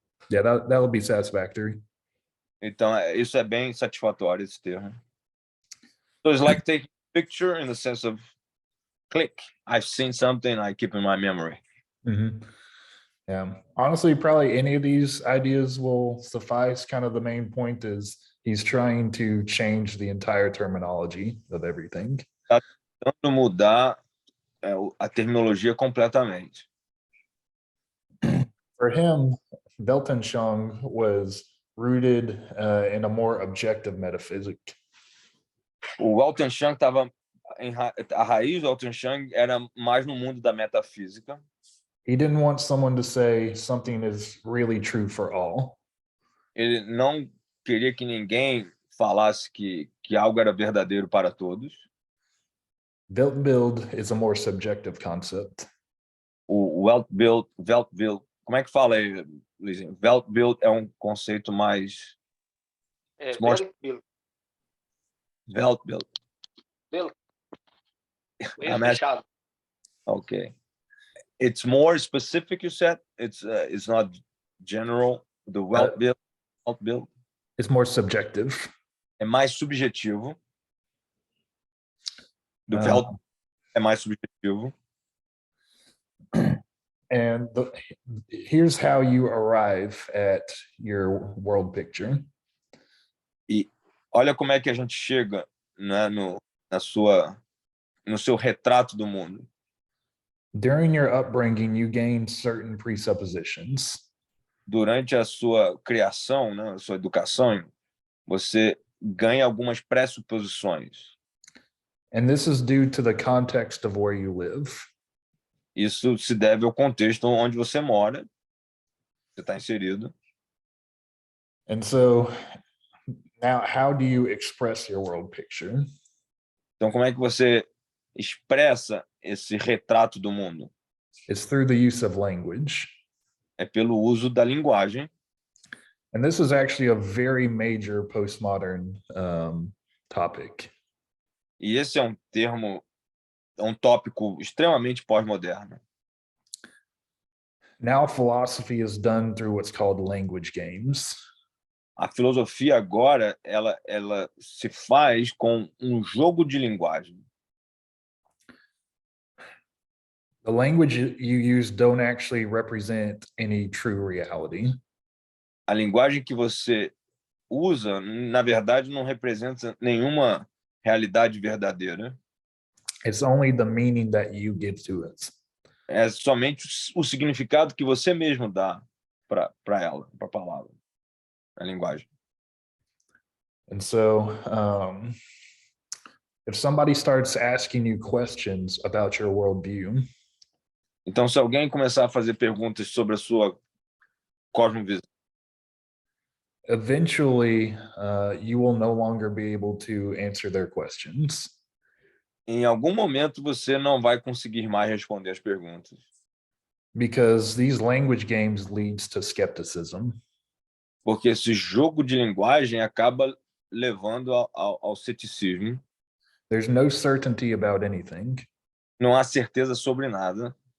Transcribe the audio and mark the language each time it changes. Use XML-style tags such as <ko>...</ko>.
<en>Yeah, that would be satisfactory.</en> <pt>Então isso é bem satisfatório esse termo.</pt> <en>So it's like taking a picture in the sense of click. I've seen something I keep in my memory. Mhm. Yeah, honestly, probably any of these ideas will suffice. Kind of the main point is he's trying to change the entire terminology of everything.</en> <pt>Tentando mudar a terminologia completamente.</pt> <en>For him, Weltanschauung was rooted in a more objective metaphysic.</en> <pt>O Weltanschauung estava a raiz do Weltanschauung era mais no mundo da metafísica.</pt> <en>He didn't want someone to say something is really true for all.</en> <pt>Ele não queria que ninguém falasse que algo era verdadeiro para todos.</pt> <en>Weltbild is a more subjective concept.</en> <pt>O Weltbild, como é que fala aí, Lizinho? Weltbild é um conceito mais More- Weltbild. Bill.</pt> <en>I'm asking-</en> <pt>Fechado.</pt> <en>Okay. It's more specific, you said? It's not general. The Weltbild It's more subjective.</en> <pt>é mais subjetivo. Do Ah. Welt é mais subjetivo.</pt> <en>And here's how you arrive at your world picture.</en> <pt>E olha como é que a gente chega, né, no seu retrato do mundo.</pt> <en>During your upbringing, you gain certain presuppositions.</en> <pt>Durante a sua criação, né, a sua educação, você ganha algumas pressuposições.</pt> <en>And this is due to the context of where you live.</en> <pt>Isso se deve ao contexto onde você mora, você está inserido.</pt> <en>And so now, how do you express your world picture?</en> <pt>Então, como é que você expressa esse retrato do mundo?</pt> <en>It's through the use of language.</en> <pt>É pelo uso da linguagem.</pt> <en>And this is actually a very major postmodern topic.</en> <pt>E esse é um tópico extremamente pós-moderno.</pt> <en>Now philosophy is done through what's called language games.</en> <pt>A filosofia agora, ela se faz com um jogo de linguagem.</pt> <en>The language you use don't actually represent any true reality.</en> <pt>A linguagem que você usa, na verdade, não representa nenhuma realidade verdadeira.</pt> <en>It's only the meaning that you give to it.</en> <pt>É somente o significado que você mesmo dá para ela, para a palavra, a linguagem.</pt> <en>And so if somebody starts asking you questions about your worldview,</en> <pt>Então, se alguém começar a fazer perguntas sobre a sua cosmovisão,</pt> <en>eventually you will no longer be able to answer their questions.</en> <pt>em algum momento você não vai conseguir mais responder as perguntas.</pt> <en>Because these language games leads to skepticism.</en> <pt>Porque esse jogo de linguagem acaba levando ao ceticismo.</pt> <en>There's no certainty about anything.</en> <pt>Não há certeza sobre nada.</pt>